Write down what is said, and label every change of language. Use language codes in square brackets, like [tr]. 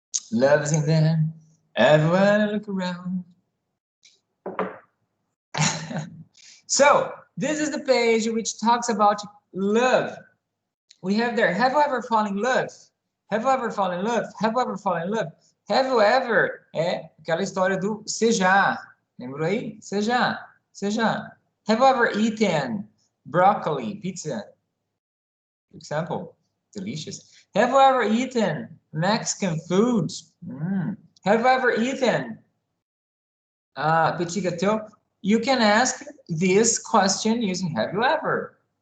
[en] Love's in there, everywhere I look around. So, this is the page which talks about love. We have there, have you ever fallen in love? Have you ever fallen in love? Have you ever fallen in love? Have you ever, [pt] aquela história do você já. Lembrou aí? Você já. Você já. [en] Have you ever eaten broccoli pizza? For example, delicious. Have you ever eaten Mexican food? Have you ever eaten petit gâteau? You can ask this question using have you ever.